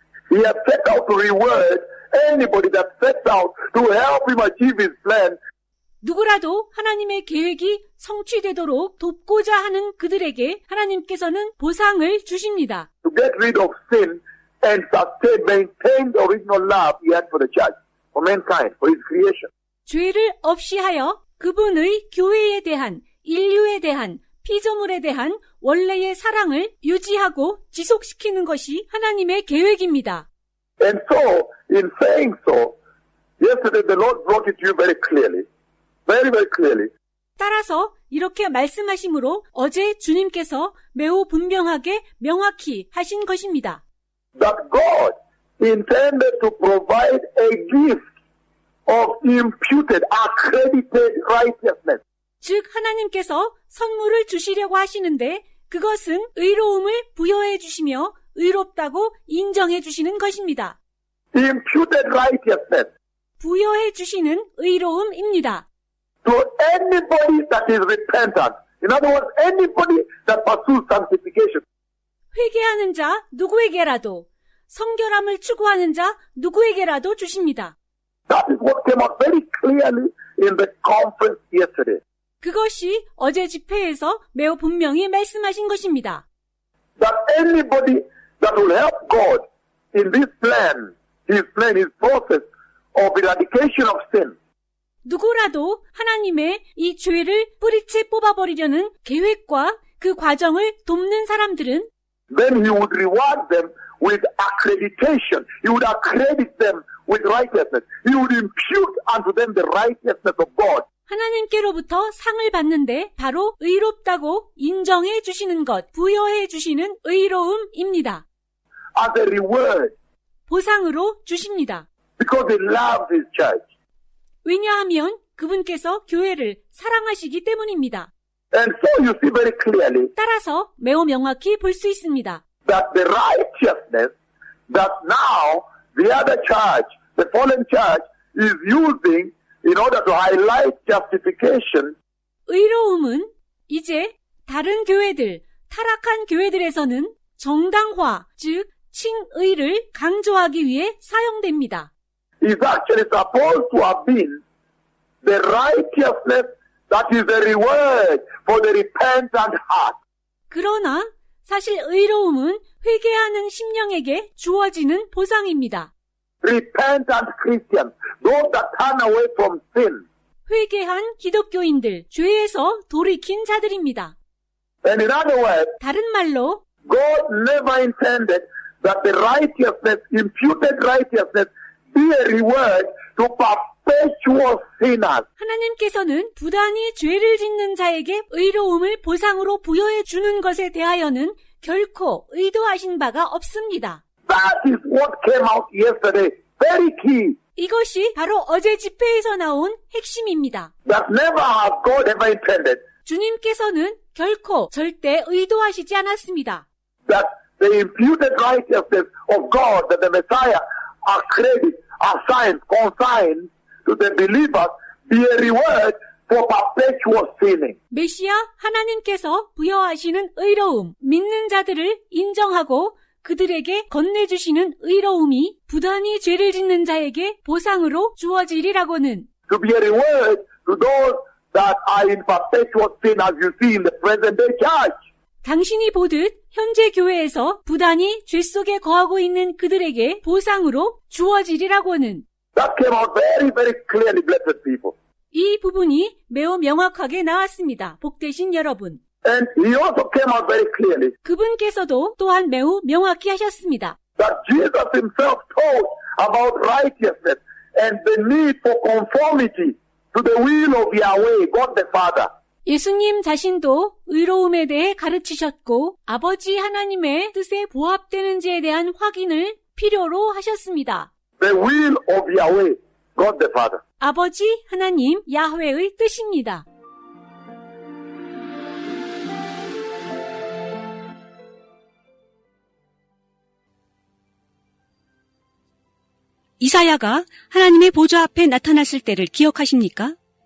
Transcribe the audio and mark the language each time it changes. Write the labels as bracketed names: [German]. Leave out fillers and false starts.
[English] He has set out to reward anybody that sets out to help him achieve his plan. [Korean] 누구라도 하나님의 계획이 성취되도록 돕고자 하는 그들에게 하나님께서는 보상을 주십니다. [English] To get rid of sin and maintain the original love he had for the church, for mankind, for his creation. [Korean] 죄를 없이 하여 그분의 교회에 대한, 인류에 대한, 피조물에 대한 원래의 사랑을 유지하고 지속시키는 것이 하나님의 계획입니다. [English] And so, in saying so, yesterday the Lord brought it to you very clearly, very, very clearly. [Korean] 따라서 이렇게 말씀하심으로 어제 주님께서 매우 분명하게 명확히 하신 것입니다. [English] That God intended to provide a gift of imputed, accredited righteousness. [Korean] 즉 하나님께서 선물을 주시려고 하시는데 그것은 의로움을 부여해 주시며 의롭다고 인정해 주시는 것입니다. [English] Imputed righteousness [Korean] 부여해 주시는 의로움입니다. [English] to anybody that is repentant. In other words, anybody that pursues sanctification. [Korean] 회개하는 자 누구에게라도, 성결함을 추구하는 자 누구에게라도 주십니다. [English] That is what came out very clearly in the conference yesterday. [Korean] 그것이 어제 집회에서 매우 분명히 말씀하신 것입니다. [English] That anybody that will help God in this plan, his process of eradication of sin, [Korean] 누구라도 하나님의 이 죄를 뿌리째 뽑아버리려는 계획과 그 과정을 돕는 사람들은 [English] then he would reward them with accreditation. He would accredit them with righteousness. He would impute unto them the righteousness of God. [Korean] 하나님께로부터 상을 받는데 바로 의롭다고 인정해 주시는 것, 부여해 주시는 의로움입니다. [English] As a reward, [Korean] 보상으로 주십니다. [English] because he loves his church. [Korean] 왜냐하면 그분께서 교회를 사랑하시기 때문입니다. [English] And so you see very clearly [Korean] 따라서 매우 명확히 볼 수 있습니다. [English] that the righteousness that now the other church, the fallen church, is using in order to highlight justification, [Korean] 의로움은 이제 다른 교회들, 타락한 교회들에서는 정당화, 즉 칭의를 강조하기 위해 사용됩니다. [English] is actually supposed to have been the righteousness that is the reward for the repentant heart. [Korean] 그러나 사실 의로움은 회개하는 심령에게 주어지는 보상입니다. [English] Repentant Christians, those that turn away from sin. [Korean] 회개한 기독교인들, 죄에서 돌이킨 자들입니다. [English] And in other words, [Korean] 다른 말로 [English] God never intended that the righteousness, imputed righteousness, be a reward to perpetual sinners. [Korean] 하나님께서는 부단히 죄를 짓는 자에게 의로움을 보상으로 부여해 주는 것에 대하여는 결코 의도하신 바가 없습니다. [English] That is what came out yesterday. Very key. [Korean] 이것이 바로 어제 집회에서 나온 핵심입니다. [English] That never has God ever intended [Korean] 주님께서는 결코 절대 의도하시지 않았습니다. [English] that the imputed righteousness of God, that the Messiah accredits, assigns, consigns to the believers be a reward for perpetual sinning. [Korean] 메시아 하나님께서 부여하시는 의로움, 믿는 자들을 인정하고 그들에게 건네주시는 의로움이 부단히 죄를 짓는 자에게 보상으로 주어지리라고는 [English] To be a reward to those that are in perpetual sin as you see in the present day church. [Korean] 당신이 보듯 현재 교회에서 부단히 죄 속에 거하고 있는 그들에게 보상으로 주어지리라고는 [English] That came out very, very clearly, blessed people. [Korean] 이 부분이 매우 명확하게 나왔습니다. 복되신 여러분. [English] And he also came out very clearly [Korean] 그분께서도 또한 매우 명확히 하셨습니다. [English] that Jesus himself taught about righteousness and the need for conformity to the will of Yahweh, God the Father. [Korean] 예수님 자신도 의로움에 대해 가르치셨고 아버지 하나님의 뜻에 부합되는지에 대한 확인을 필요로 하셨습니다. [English] The will of Yahweh, God the Father. [Korean] 아버지 하나님 야훼의 뜻입니다. 이사야가 하나님의 보좌 앞에 나타났을 때를 기억하십니까?